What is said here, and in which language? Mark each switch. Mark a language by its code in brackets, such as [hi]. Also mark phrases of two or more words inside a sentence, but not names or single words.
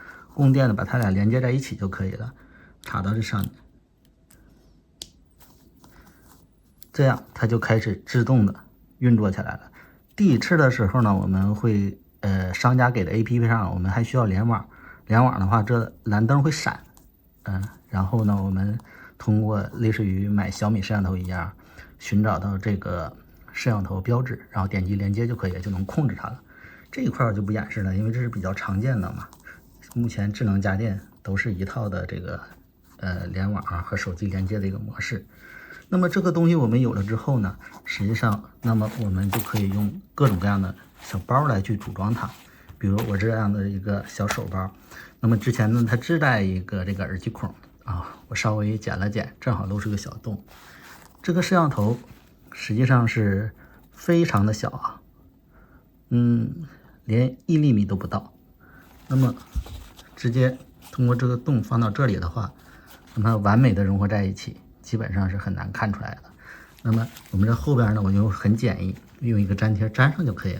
[zh] 供電的把它倆連接在一起就可以了，插到這上面，這樣它就開始自動的運作起來了。第一次的時候呢，我們会商家給的 APP 上，我們還需要联網。联網的话，这藍燈會閃，然後呢，我們通過類似於買小米攝像頭一樣，尋找到這個攝像頭標誌，然後點擊連接就可以，就能控制它了。這一塊我就不演示了，因為這是比較常見的嘛。目前智能家電都是一套的這個聯網和手機連接的一個模式。那麼這個東西我們有了之後呢，實際上，那麼我們就可以用各種各樣的小包來去組裝它。比如我這樣的一個小手包，那麼之前呢，它自帶一個這個耳机孔啊，我稍微剪了剪，正好露出個小洞。這個攝像頭實際上是非常的小啊，連1厘米都不到。那麼直接通過這個洞放到這裡的話，那麼完美的融合在一起，基本上是很難看出来的。那麼我们这後邊呢，我就很簡易，用一個粘貼粘上就可以了。